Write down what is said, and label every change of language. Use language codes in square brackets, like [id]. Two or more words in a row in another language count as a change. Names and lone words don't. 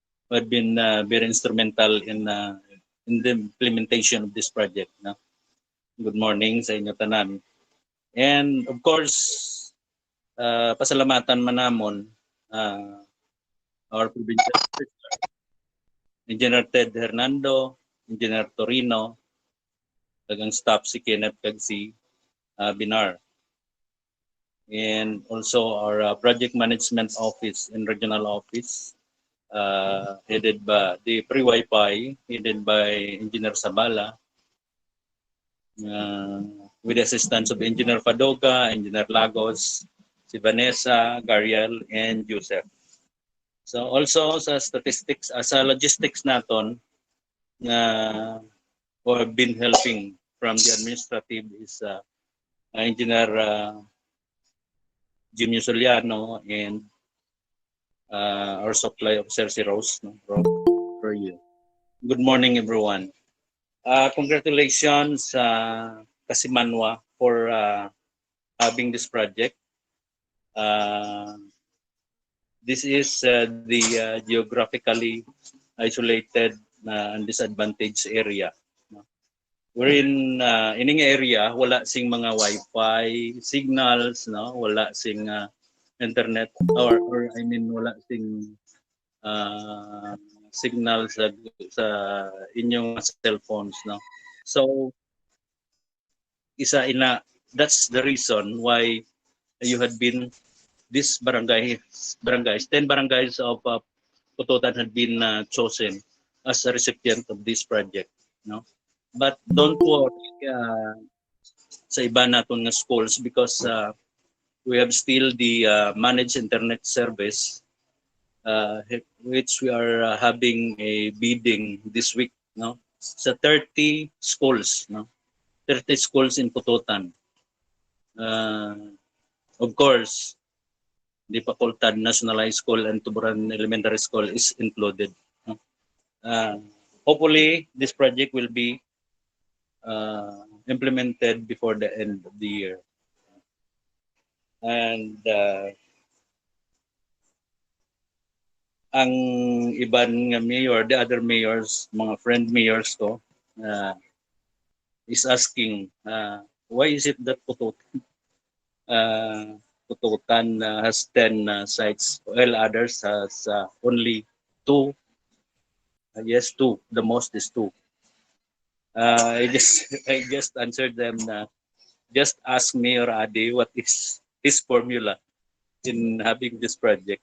[en] who had been very instrumental in the implementation of this project. [hil] No? [en] Good morning [hil] sa inyo tanan. [en] And of course, [hil] pasalamatan man namon [en] our provincial secretary, Engineer Ted Hernando, Engineer Torino, [hil] tagang staff si Kenneth kag si Binar. [en] And also our project management office and regional office, headed by the pre-Wi-Fi, headed by Engineer Sabala, with the assistance of Engineer Padoga, Engineer Lagos, si Vanessa, Gariel, and Joseph. So also [hil] sa statistics, sa logistics naton, [en] who have been helping from the administrative is Engineer Jimmy Soliano and our supply officer si Rose. No? For you. Good morning, everyone. Congratulations, Kasimanwa, for having this project. This is the geographically isolated and disadvantaged area. We're in [hil] ining area, wala sing mga [en] Wi-Fi signals, [hil] no? Wala sing internet or [en] I mean [hil] wala sing signal sa inyong cellphones, no? [en] So that's the reason why you had been this barangays, 10 barangays of Pototan had been chosen as a recipient of this project, no? But don't worry [hil] sa iba naton nga [en] schools because we have still the managed internet service, which we are having a bidding this week, no? Sa 30 schools, no? 30 schools in Pototan. Of course, the Pacoltan National High School and Tuburan Elementary School is included. No? Hopefully, this project will be implemented before the end of the year. [hil] And ang iban nga mayor, [en] the other mayors, mga friend mayors ko, is asking, why is it that Pototan has 10 sites, while others has only 2? Yes, 2. The most is 2. I just answered them na just ask Mayor Ade what is his formula in having this project.